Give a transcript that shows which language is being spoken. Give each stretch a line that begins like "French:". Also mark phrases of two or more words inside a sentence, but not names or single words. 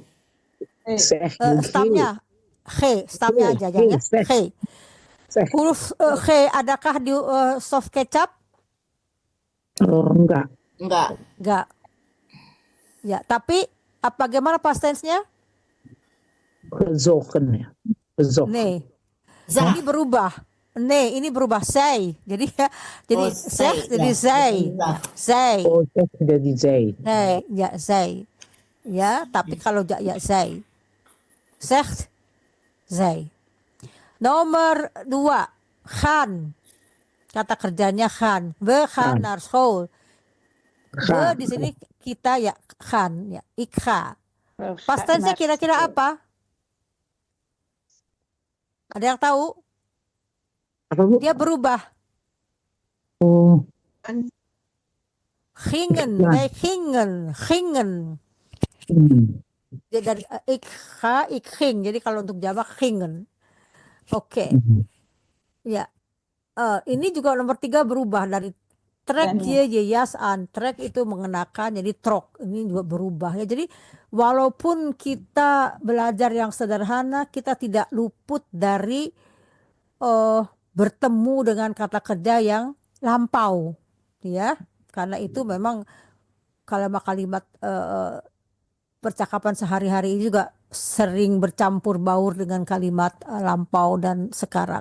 Indonesian: Stamnya G, stamnya aja ya. G. Huruf G adakah di soft kecap? Enggak. Enggak. Ya, tapi bagaimana
English: past tense-
Indonesian: nya?
Dutch: Gezogen ya. Gezogen. Nee.
Indonesian: Ini berubah. Nee, ini berubah.
Dutch: Zij.
Indonesian: Jadi zeg jadi zij. Zij. Oh, jadi zij.
Dutch: Nee, ya zij.
Indonesian: Ya, tapi kalau ya zij.
Dutch: Zegt zij.
Indonesian: Nomor 2, gaan. Kata kerjanya gaan.
Dutch: We gaan naar school.
Indonesian: We di sini kita ya gaan ya.
Dutch: Ik ga.
English: Past tense-
Indonesian: nya kira-kira apa? Ada yang tahu? Apa, Bu? Dia berubah. Oh.
Dutch: Gingen, wij gingen.
Indonesian: Jadi dari
Dutch: ik ga, ik ging.
Indonesian: Jadi kalau untuk jamak gingen. Oke. Ya. Ini juga nomor 3 berubah dari
Dutch: trek je jas aan.
Indonesian: Trek itu mengenakan, jadi trok. Ini juga berubah ya. Jadi walaupun kita belajar yang sederhana, kita tidak luput dari bertemu dengan kata kerja yang lampau, ya. Karena itu memang kalimat-kalimat percakapan sehari-hari ini juga sering bercampur baur dengan kalimat lampau dan sekarang.